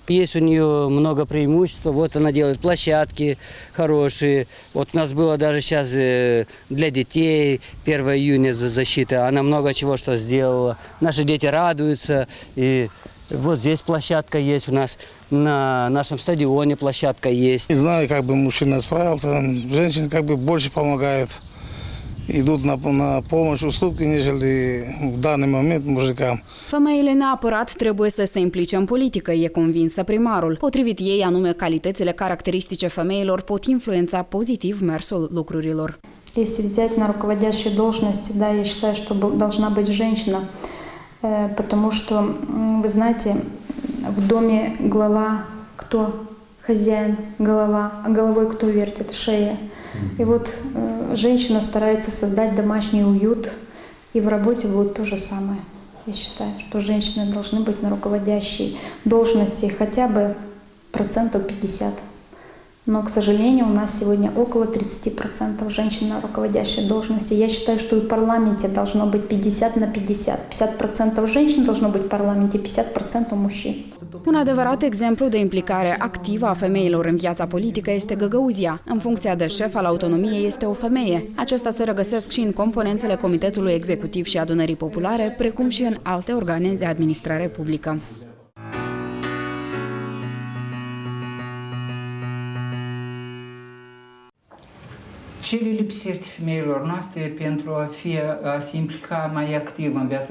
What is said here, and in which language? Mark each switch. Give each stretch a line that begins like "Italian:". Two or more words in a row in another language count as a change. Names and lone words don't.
Russian: Есть у нее много преимуществ, вот она делает площадки хорошие, вот у нас было даже сейчас для детей 1 июня защита, она много чего что сделала, наши дети радуются, и вот здесь площадка есть у нас, на нашем стадионе площадка есть. Не знаю, как бы мужчина справился, женщины как бы больше помогают, идут на помощь, уступки, нежели в данный момент mujicam.
Romanian: Femeile neapărat trebuie să se implice în politică, e convinsă primarul. Potrivit ei, anume, calitățile caracteristice femeilor pot influența pozitiv mersul lucrurilor.
Russian: Если взять на руководящие должности, да, я считаю, что должна быть женщина, потому что, вы знаете, в доме глава кто? Хозяин, голова, а головой кто вертит? Шея. И вот женщина старается создать домашний уют, и в работе будет то же самое. Я считаю, что женщины должны быть на руководящей должности хотя бы 50%. Но, к сожалению, у нас сегодня около 30% женщин на руководящей должности. Я считаю, что и в парламенте должно быть 50 на 50. 50% женщин должно быть в парламенте, 50% мужчин.
Romanian: Un adevărat exemplu de implicare activă a femeilor în viața politică este Găgăuzia. În funcția de șef al autonomiei este o femeie. Acestea se regăsesc și în componențele Comitetului Executiv și Adunării Populare, precum și în alte organe de administrare publică. Ce le lipsește femeilor noastre pentru a se implica mai activ în viața